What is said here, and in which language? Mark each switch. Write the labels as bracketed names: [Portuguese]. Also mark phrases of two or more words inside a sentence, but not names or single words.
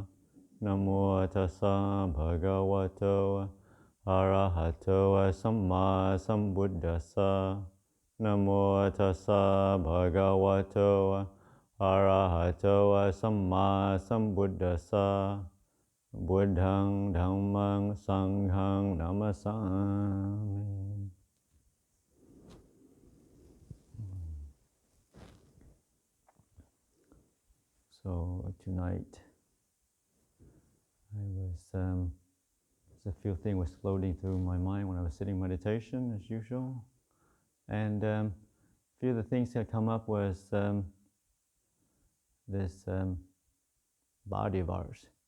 [Pali] Namo tassa bhagavato arahato samma sambuddhassa. Namo tassa bhagavato arahato samma sambuddhassa. Buddhang dhammang sanghang namasami. [English] So tonight, there's a few things was floating through my mind when I was sitting meditation, as usual, and a few of the things that come up was this body of ours.